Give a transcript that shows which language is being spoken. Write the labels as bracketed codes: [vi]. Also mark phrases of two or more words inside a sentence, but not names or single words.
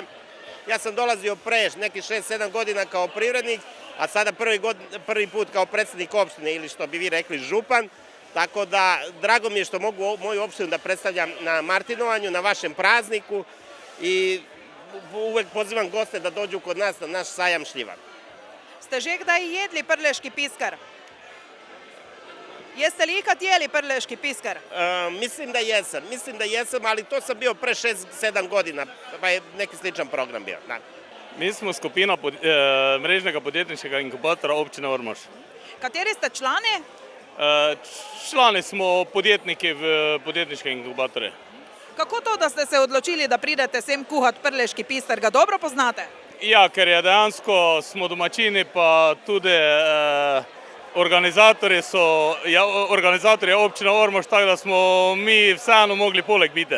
[sr] Ja sam dolazio pre nekih 6-7 godina kao privrednik, a sada prvi put kao predsjednik opštine ili što bi vi rekli župan. Tako da, drago mi je što mogu moju opštinu da predstavljam na martinovanju, na vašem prazniku i uvek pozivam goste da dođu kod nas na naš sajam šljiva. [sl] Ste že kdaj jedli prleški piskar? [hr] Jeste li ikad jeli prleški piskar? [sr] Mislim da jesam, ali to sam bio pre 6-7 godina, pa je neki sličan program bio. Da. [sl] Mi smo skupina mrežnega podjetniškega inkubatora občine Ormož. Kateri ste člani? Člani smo podjetniki v podjetniške inkubatore. Kako to, da ste se odločili, da pridete sem kuhat prleški piskar, ga dobro poznate? Ja, ker je dejansko smo domačini, pa tudi organizatorji občine Ormož, tako da smo mi vseeno mogli poleg biti.